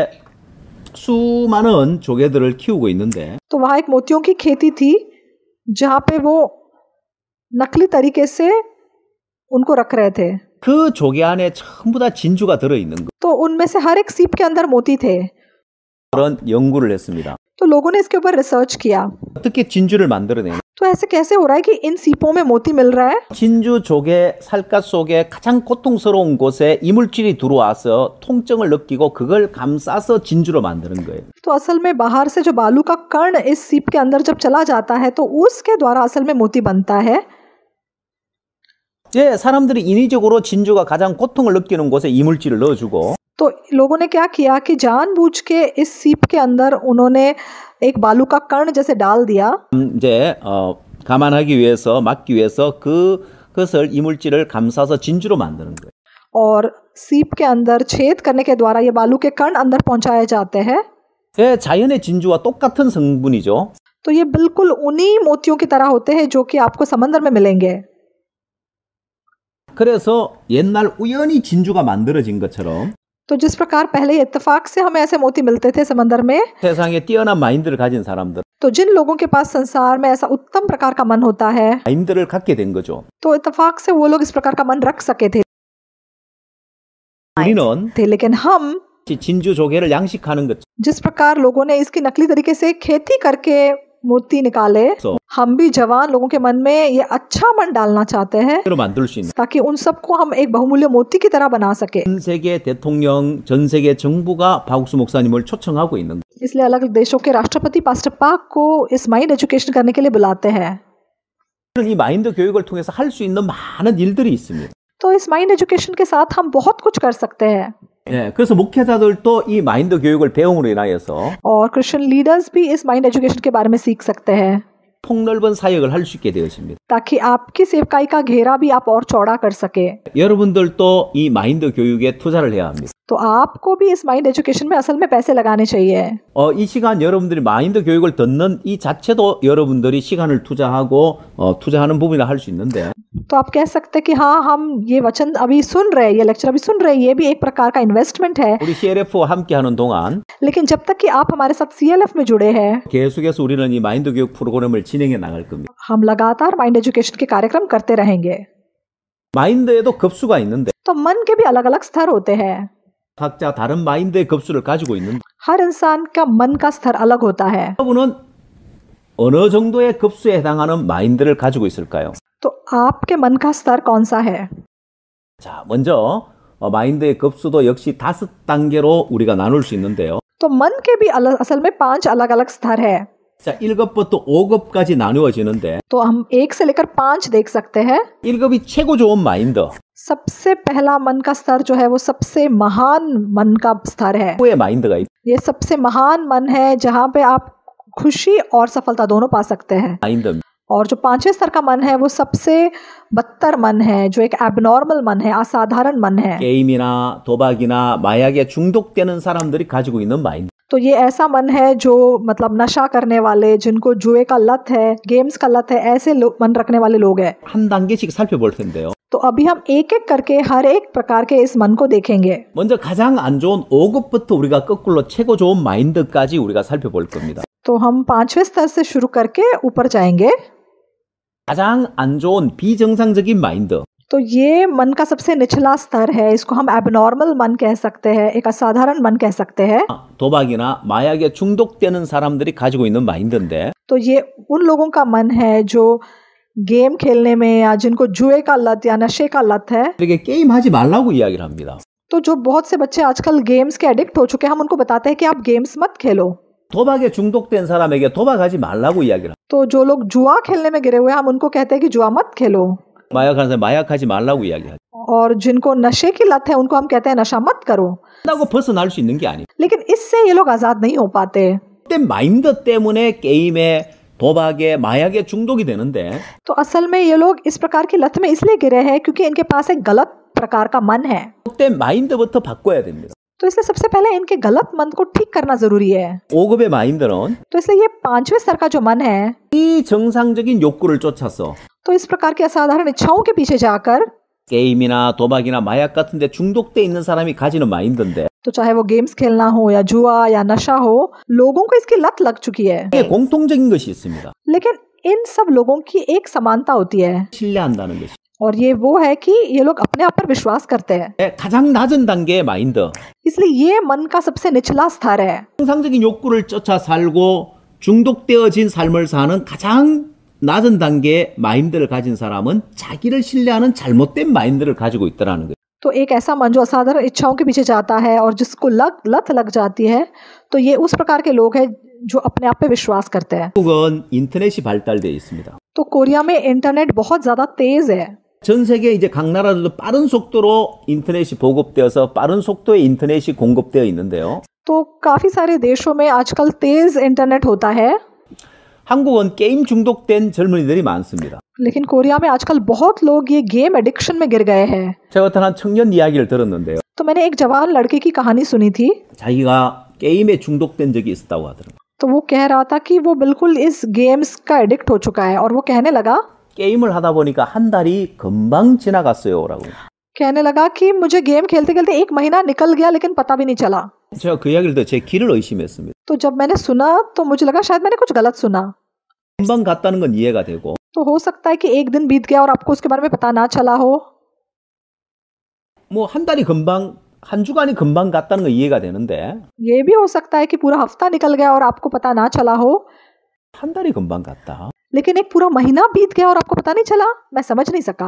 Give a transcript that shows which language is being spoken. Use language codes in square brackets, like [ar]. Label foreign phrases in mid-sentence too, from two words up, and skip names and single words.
[ko] 수많은 조개들을 키우고 있는데 [hi] तो वहां एक मोतियों की खेती थी जहां पे वो नकली तरीके से उनको रख रहे थे। [ko] 그 조개 안에 전부 다 진주가 들어 있는 거. [hi] तो उनमें से हर एक सीप के अंदर मोती थे। [ko] 그런 연구를 했습니다. [hi] तो लोगों ने इसके ऊपर रिसर्च किया। [ko] 어떻게 진주를 만들어내냐? [hi] तो ऐसे कैसे हो रहा है कि इन सीपों में मोती मिल रहा है? [ko] 진주 조개 살갗 속에 가장 고통스러운 곳에 이물질이 들어와서 통증을 느끼고 그걸 감싸서 진주로 만드는 거예요. [hi] तो असल में बाहर से जो बालू का कण इस सीप के अंदर जब चला जाता है तो उसके द्वारा असल में मोती बनता है। [ko] 예, 사람들이 인위적으로 진주가 가장 고통을 느끼는 곳에 이물질을 넣어주고 [hi] तो लोगों ने क्या किया कि जानबूझ के इस सीप के अंदर उन्होंने एक बालू का कण जैसे डाल दिया। [ko] 이제 감안하기 위해서 막기 위해서 그것을 이물질을 감싸서 진주로 만드는 거예요. [hi] और सीप के अंदर छेद करने के द्वारा ये बालू के कण अंदर पहुंचाए जाते हैं। [ko] 예, 자연의 진주와 똑같은 성분이죠. [hi] तो ये बिल्कुल उन्हीं मोतियों की तरह होते हैं जो कि आपको समंदर में मिलेंगे। [ko] 그래서 옛날 우연히 진주가 만들어진 것처럼 [hi] तो जिस प्रकार पहले इत्तेफाक से हमें ऐसे मोती मिलते थे समंदर में, [ko] 세상에 뛰어난 마인드를 가진 사람들 [hi] तो जिन लोगों के पास संसार में ऐसा उत्तम प्रकार का मन होता है [ko] 마인드를 갖게 된 거죠. [hi] तो इत्तेफाक से वो लोग इस प्रकार का मन रख सके थे। [ko] 우리는 [hi] लेकिन हम [ko] 진주 조개를 양식하는 것 [hi] जिस प्रकार लोगों ने इसकी नकली तरीके से खेती करके मोती निकाले, हम भी जवान लोगों के मन में ये अच्छा मन डालना चाहते हैं [ko] 로 만들 수 있는 [hi] ताकि उन सबको हम एक बहुमूल्य मोती की तरह बना सके। [ko] 전 세계 대통령, 전 세계 정부가 박옥수 목사님을 초청하고 있는 거예요. [hi] इसलिए अलग अलग देशों के राष्ट्रपति पास्टर पाक को इस [en] mind education [hi] करने के लिए बुलाते हैं। [ko] 이 마인드 교육을 통해서 할 수 있는 많은 일들이 있습니다. [hi] तो इस [en] mind education [hi] के साथ हम बहुत कुछ कर सकते हैं। [ko] 예, 그래서 목회자들도 이 마인드 교육을 배움으로 인하여서 [hi] और [en] Christian leaders [hi] भी इस [en] mind education [hi] के बारे में सीख सकते हैं [ko] 폭넓은 사역을 할 수 있게 되어집니다. [hi] ताकि आपकी सेवकाई का घेरा भी आप और चौड़ा कर सके। [ko] 여러분들도 이 마인드 교육에 투자를 해야 합니다. [hi] तो आपको भी इस [en] mind education [hi] में असल में पैसे लगाने चाहिए। [ko] 이 시간 여러분들이 마인드 교육을 듣는 이 자체도 여러분들이 시간을 투자하고 투자하는 부분이라 할 수 있는데 [hi] तो आप कह सकते हैं कि हाँ, हम ये वचन अभी सुन रहे हैं, ये लेक्चर अभी सुन रहे हैं, ये भी एक प्रकार का इन्वेस्टमेंट है। [ko] 우리 CLF와 함께하는 동안 [hi] लेकिन जब तक कि आप हमारे साथ CLF में जुड़े हैं, [ko] 계속해서 우리는 이 마인드 교육 프로그램을 진행해 나갈 겁니다. [hi] हम लगातार [en] mind education [hi] के कार्यक्रम करते रहेंगे। [ko] 마인드에도 급수가 있는데 [hi] तो मन के भी अलग अलग स्तर होते हैं। [ko] 각자 다른 마인드의 급수를 가지고 있는데 [hi] हर इंसान का मन का स्तर अलग होता है। [ko] 여러분은 어느 정도의 급수에 해당하는 마인드를 가지고 있을까요? [hi] तो आपके मन का स्तर कौन सा है? [ko] 자, 먼저 마인드의 급수도 역시 5단계로 우리가 나눌 수 있는데요. [hi] तो मन के भी असल में 5 अलग अलग स्तर है। [ko] 자, 1급부터 5급까지 나누어지는데 [hi] तो हम 1 से लेकर 5 देख सकते हैं। [ko] 1급이 최고 좋은 마인드, [hi] सबसे पहला मन का स्तर जो है वो सबसे महान मन का स्तर है। [ko] 후의 마인드가 있 [hi] ये सबसे महान मन है जहाँ पे आप खुशी और सफलता दोनों पा सकते हैं। [ko] 마인드입니다. [hi] और जो 5वें स्तर का मन है वो सबसे बदतर मन है, जो एक एबनॉर्मल मन है, असाधारण मन है। [ko] 게임이나 도박이나 마약에 중독되는 사람들이 가지고 있는 마인드. [hi] तो ये ऐसा मन है जो मतलब नशा करने वाले, जिनको जुए का लत है, गेम्स का लत है, ऐसे मन रखने वाले लोग हैं। [ko] 한 단계씩 살펴볼 텐데요. [hi] तो अभी हम एक एक करके हर एक प्रकार के इस मन को देखेंगे। [ko] 먼저 가장 안 좋은 5급부터 우리가 거꾸로 최고 좋은 마인드까지 우리가 살펴볼 겁니다. [hi] तो हम 5वें स्तर से शुरू करके ऊपर जाएंगे। [ko] 가장 안 좋은 비정상적인 마인드. [hi] तो ये मन का सबसे निचला स्तर है, इसको हम एबनॉर्मल मन कह सकते हैं, एक असाधारण मन कह सकते हैं। [ko] 도박이나 마약에 중독되는 사람들이 가지고 있는 마인드인데 [hi] तो ये उन लोगों का मन है जो गेम खेलने में या जिनको जुए का लत या नशे का लत है। [ko] 이렇게 게임하지 말라고 이야기를 합니다. [hi] तो जो बहुत से बच्चे आजकल गेम्स के एडिक्ट हो चुके हैं, हम उनको बताते हैं कि आप गेम्स मत खेलो। [ko] 도박에 중독된 사람에게 도박하지 말라고 이야기를 합니다. [hi] तो जो लोग जुआ खेलने में गिरे हुए हैं, हम उनको कहते हैं कि जुआ मत खेलो। [ko] 마약하는 사람 마약하지 말라고 이야기하죠. [hi] और जिनको नशे की लत है उनको हम कहते हैं नशा मत करो। [ko] 나고 벗어날 수 있는 게 아니에요. [hi] लेकिन इससे ये लोग आजाद नहीं हो पाते। [ko] 그때 마인드 때문에 게임에 도박에 마약에 중독이 되는데 [hi] तो असल में ये लोग इस प्रकार की लत में इसलिए गिरे हैं क्योंकि इनके पास एक गलत प्रकार का मन है। [ko] 그때 마인드부터 바꿔야 됩니다. [hi] तो इसलिए सबसे पहले इनके गलत मन को ठीक करना जरूरी है। [ko] 5급의 마인드는 [hi] तो इसलिए ये 5वें स्तर का जो मन है, [ko] 비정상적인 욕구를 쫓아서 [hi] तो इस प्रकार की असाधारण इच्छाओं के पीछे जाकर, [ko] 게임이나 도박이나 마약 같은 데 중독돼 있는 사람이 가지는 마인드인데 [hi] तो चाहे वो गेम्स खेलना हो या जुआ या नशा हो, लोगों को इसकी लत लग चुकी है। [ko] 이게 공통적인 것이 있습니다. [hi] लेकिन इन सब लोगों की एक समानता होती है, [ko] 신뢰한다는 것이. [hi] और ये वो है कि ये लोग अपने आप पर विश्वास करते हैं। [ko] 가장 낮은 단계의 마인드. [hi] इसलिए ये मन का सबसे निचला स्तर है। [ko] 정상적인 욕구를 쫓아 살고 중독되어진 삶을 사는 가장 낮은 단계의 마인드를 가진 사람은 자기를 신뢰하는 잘못된 마인드를 가지고 있다라는 거예요. [hi] तो एक ऐसा मन जो असाधारण इच्छाओं के पीछे जाता है और जिसको लत लग जाती है, तो ये उस प्रकार के लोग हैं जो अपने आप पे विश्वास करते हैं। [ko] 한국은 인터넷이 발달되어 있습니다. [hi] तो कोरिया में इंटरनेट बहुत ज्यादा तेज है। [ko] 전 세계 이제 각 나라들도 빠른 속도로 인터넷이 보급되어서 빠른 속도의 인터넷이 공급되어 있는데요. [hi] तो काफी सारे देशों में आजकल तेज इंटरनेट होता है। [ko] 한국은 게임 중독된 젊은이들이 많습니다. [hi] लेकिन कोरिया में आजकल बहुत लोग ये [en] game addiction [hi] में गिर गए हैं। [ko] 제가 어떤 한 청년 이야기를 들었는데요. [hi] तो मैंने एक जवान लड़के की कहानी सुनी थी। [ko] 자기가 게임에 중독된 적이 있었다고 하더라고요. [hi] तो वो कह रहा था कि वो बिल्कुल इस गेम्स का एडिक्ट हो चुका है, और वो कहने लगा [ko] 게임을 하다 보니까 한 달이 금방 지나갔어요라고. [hi] कहने लगा कि मुझे गेम खेलते खेलते 1 महीना निकल गया लेकिन पता भी नहीं चला। [ko] 제가 그 이야기를 듣고 제 귀를 의심했습니다. [hi] तो जब मैंने सुना तो मुझे लगा शायद मैंने कुछ गलत सुना। [ko] 금방 갔다는 건 이해가 되고 [hi] तो हो सकता है कि 1 दिन बीत गया और आपको उसके बारे में पता ना चला हो। [ko] 뭐 한 달이 금방 한 주간이 금방 갔다는 건 이해가 되는데 [hi] ये भी हो सकता है कि पूरा हफ्ता निकल गया और आपको पता ना चला हो। [ko] 한 달이 금방 갔다. [hi] लेकिन एक पूरा महीना बीत गया और आपको पता नहीं चला, मैं समझ नहीं सका।